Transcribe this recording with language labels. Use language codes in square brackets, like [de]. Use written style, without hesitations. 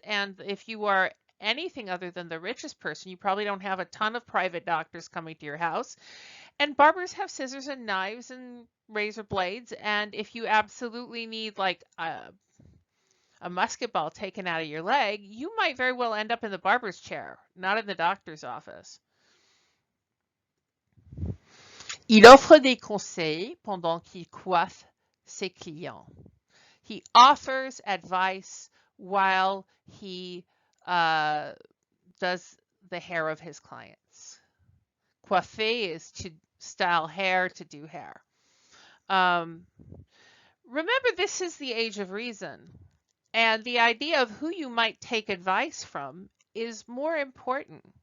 [en] And if you are anything other than the richest person, you probably don't have a ton of private doctors coming to your house. And barbers have scissors and knives and razor blades. And if you absolutely need like a musket ball taken out of your leg, you might very well end up in the barber's chair, not in the doctor's office. [fr] Il offre des conseils pendant qu'il coiffe ses clients. [en] He offers advice while he does the hair of his clients. Coiffer is to style hair, to do hair. Remember, this is the age of reason. And the idea of who you might take advice from is more important.